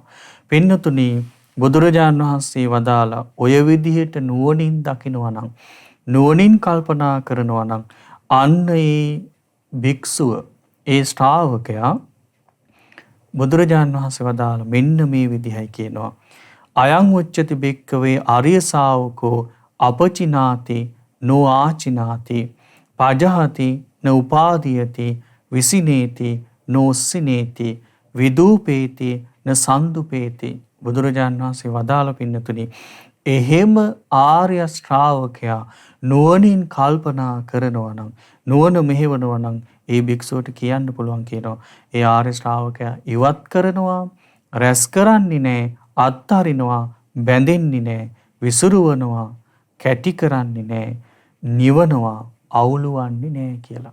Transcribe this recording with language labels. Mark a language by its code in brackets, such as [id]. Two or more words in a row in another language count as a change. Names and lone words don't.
[si] පින්නතුනි බුදුරජාණන් වහන්සේ වදාලා ඔය විදිහට නුවණින් දකිනවා නම්, නුවණින් කල්පනා කරනවා නම් අන්න ඒ භික්ෂුව, ඒ ශ්‍රාවකයා බුදුරජාණන් වහන්සේ වදාලා මෙන්න මේ විදිහයි කියනවා. [pi] අයං උච්චති භික්ඛවේ ආර්ය ශාවකෝ අපචිනාති නෝ ආචිනාති පජහති න උපාදීයති විසිනේති නොසිනේති විදූපේති න සන්දුපේති. [si] බුදුරජාණන් වහන්සේ වදාළ පින්නතුනි එහෙම ආර්ය ශ්‍රාවකයා නුවණින් කල්පනා කරනවා නම් නුවණ මෙහෙවනවා නම් ඒ භික්ෂුවට කියන්න පුළුවන් කියනවා ඒ ආර්ය ශ්‍රාවකයා ඉවත් කරනවා රැස් කරන්නේ නැහැ අත්හරිනවා බැඳෙන්නේ නැහැ විසිරුවනවා කැටි කරන්නේ නැහැ නිවනවා අවුලුවන්නේ නැහැ කියලා.